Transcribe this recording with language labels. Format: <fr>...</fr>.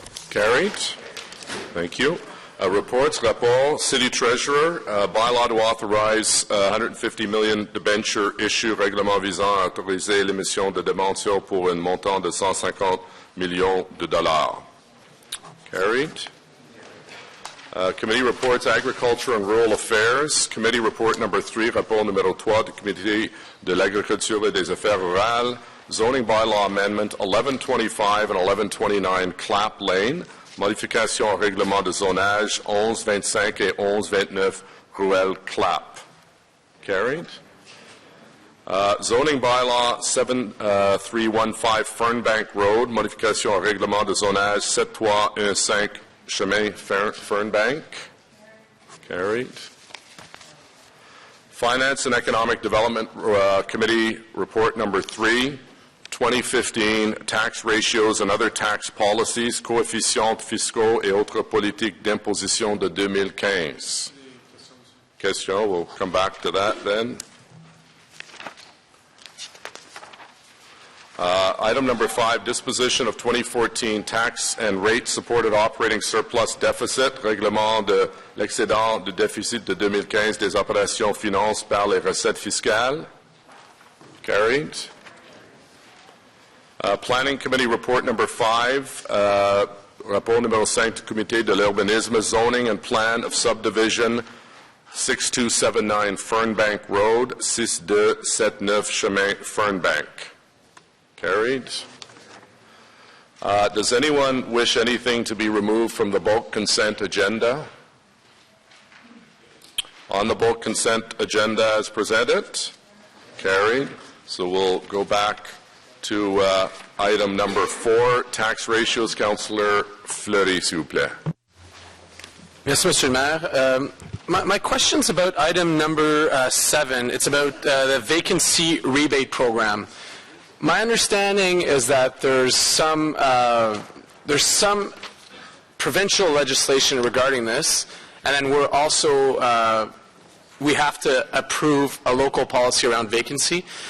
<en>Carried. Thank you. Reports, rapport, City Treasurer, bylaw to authorize $150 million debenture issue,</en> <fr>règlement visant à autoriser l'émission de débentures pour un montant de $150 millions.</fr> <en>Carried. Committee reports, Agriculture and Rural Affairs. Committee report number 3,</en> <fr>rapport numéro 3 du Comité de l'Agriculture et des Affaires Rurales,</fr> <en>Zoning Bylaw Amendment 1125 and 1129 Clap Lane,</en> <fr>modification au règlement de zonage 1125 et 1129 Ruelle Clap.</fr> <en>Carried. Zoning Bylaw 7315 Fernbank Road,</en> <fr>modification au règlement de zonage 7315 Chemin Fernbank. Carried.</fr> <en>Finance and Economic Development Committee Report number 3, 2015 Tax Ratios and Other Tax Policies,</en> <fr>Coefficients Fiscaux et Autres Politiques d'Imposition de 2015.</fr> <en>Question, we'll come back to that then. Item number 5, disposition of 2014 tax and rate supported operating surplus deficit,</en> <fr>règlement de l'excédent du déficit de 2015 des opérations finances par les recettes fiscales.</fr> <en>Carried. Planning Committee Report number 5,</en> <fr>rapport numéro 5 du Comité de l'Urbanisme,</fr> <en>Zoning and Plan of Subdivision 6279 Fernbank Road, 6279 Chemin Fernbank. Carried. Does anyone wish anything to be removed from the bulk consent agenda? On the bulk consent agenda as presented? Carried. So we'll go back to item number 4, tax ratios. Councillor Fleury,</en> <fr>s'il vous plaît. Merci, Monsieur le Maire.</fr> <en>My question's about item number 7. It's about the vacancy rebate program. My understanding is that there's some provincial legislation regarding this, and then we're also we have to approve a local policy around vacancy.</en>